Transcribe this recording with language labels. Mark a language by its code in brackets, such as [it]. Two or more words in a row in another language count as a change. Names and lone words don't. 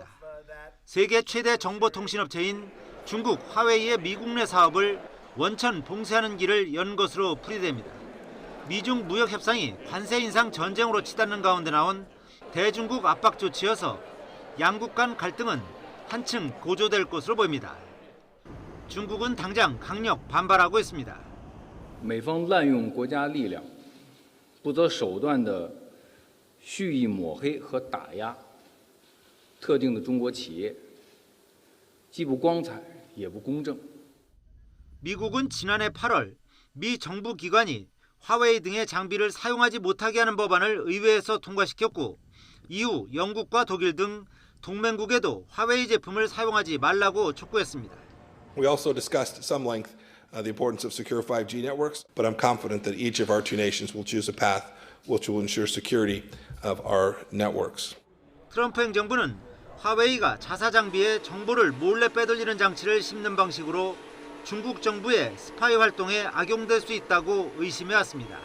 [ko] 세계 최대 정보통신업체인 중국 화웨이의 미국 내 사업을 원천 봉쇄하는 길을 연 것으로 풀이됩니다. 미중 무역 협상이 관세 인상 전쟁으로 치닫는 가운데 나온 대중국 압박 조치여서 양국 간 갈등은 한층 고조될 것으로 보입니다. 중국은 당장 강력 반발하고 있습니다. [zh] 美方滥用国家力量，不择手段地蓄意抹黑和打压特定的中国企业，既不光彩也不公正。 [ko] 미국은 지난해 8월 미 정부 기관이 화웨이 등의 장비를 사용하지 못하게 하는 법안을 의회에서 통과시켰고 이후 영국과 독일 등 동맹국에도 화웨이 제품을 사용하지 말라고 촉구했습니다. [en] We also discussed at some length the importance of secure 5G networks, but I'm confident that each of our two nations will choose a path which will ensure security of our networks. [ko] 트럼프 행정부는 화웨이가 자사 장비에 정보를 몰래 빼돌리는 장치를 심는 방식으로 중국 정부의 스파이 활동에 악용될 수 있다고 의심해 왔습니다.